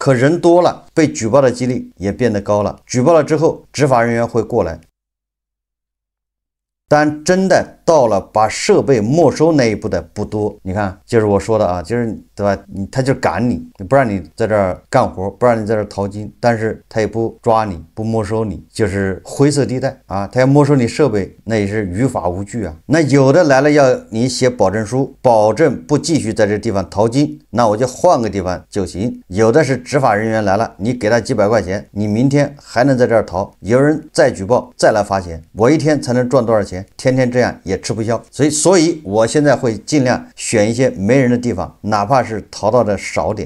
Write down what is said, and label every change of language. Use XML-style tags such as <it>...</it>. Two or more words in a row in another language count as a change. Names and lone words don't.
<zh>可人多了，被舉報的幾率也變得高了。舉報了之後，執法人員會過來，但真的到了把設備沒收那一步的不多。你看，就是我說的啊，就是对吧？他就趕你，不讓你在这兒幹活，不讓你在這兒淘金，但是他也不抓你，不沒收你，就是灰色地帶啊。他要沒收你設備，那也是於法無據啊。那有的來了要你寫保證書，保證不繼續在這地方淘金，那我就換個地方就行。有的是執法人員來了，你給他幾百塊錢，你明天還能在這兒淘。有人再舉報，再來罰錢，我一天才能賺多少錢？天天這樣也吃不消。所以我現在會盡量選一些沒人的地方，哪怕是淘到的少點。</zh>